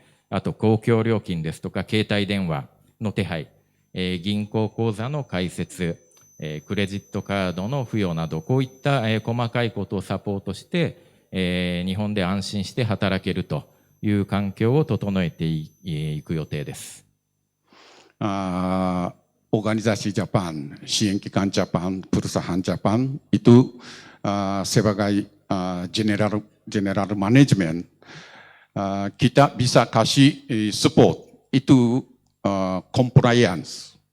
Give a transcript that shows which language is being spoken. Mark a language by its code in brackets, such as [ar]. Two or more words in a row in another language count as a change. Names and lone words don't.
[ja] あと、公共料金ですとか、携帯電話の手配、銀行口座の開設、クレジットカードの付与など、こういった、細かいことをサポートして、日本で安心して働けるという環境を整えていく予定です。 [id] Organisasi Jepang, CN Kikan Jepang, perusahaan Jepang itu sebagai [en] general management, [id] kita bisa kasih support itu compliance.